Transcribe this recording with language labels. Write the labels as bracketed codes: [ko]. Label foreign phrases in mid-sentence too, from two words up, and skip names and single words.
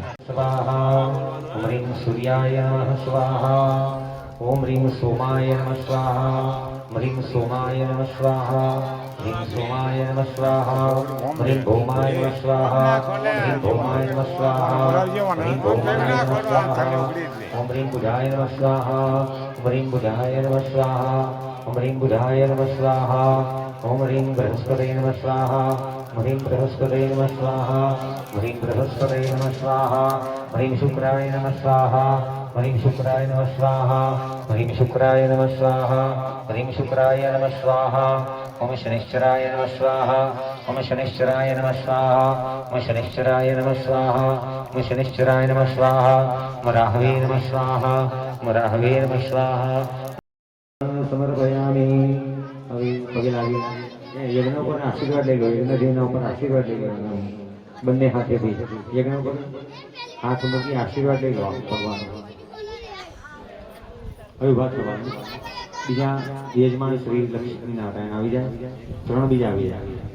[sa] स्वाहा ओम रीम सूर्याय नमः स्वाहा ओम रीम सोमाय नमः स्वाहा रीम सोमाय नमः स्वाहा रीम सोमाय नमः स्वाहा रीम भौमाय नमः स्वाहा रीम भौमाय नमः स्वाहा रीम भौमाय नमः स्वाहा ओम रीम बुधाय नमः स्वाहा ओम रीम बुधाय नमः स्वाहा ओम रीम बुधाय नमः स्वाहा ओम ह्रीं बृहस्पतये नमः स्वाहा ह्रीं बृहस्पतये नमः स्वाहा ह्रीं बृहस्पतये नमः स्वाहा ह्रीं शुक्राय नमः स्वाहा ह्रीं शुक्राय नमः स्वाहा ह्रीं शुक्राय नमः स्वाहा ह्रीं शुक्राय नमः स्वाहा ओम शनिश्चराय नमः स्वाहा ओम शनिश्चराय नमः स्वाहा ओम शनिश्चराय नमः स्वाहा ओम शनिश्चराय नमः स्वाहा ओम राहवे नमः स्वाहा ओम राहवे नमः स्वाहा. समर्पयामि. [gu] હવે પગે લાગી યજ્ઞ ઉપર આશીર્વાદ લઈ લો, યજ્ઞજીના ઉપર આશીર્વાદ લઈ લેવાનો બંને હાથેથી. યજ્ઞ ઉપર હાથ મૂકી આશીર્વાદ લઈ લો ભગવાન. હવે વાત કરવાની. બીજા યજમાન શ્રી લક્ષ્મીનારાયણ આવી જાય, 3 બીજા આવી જાય.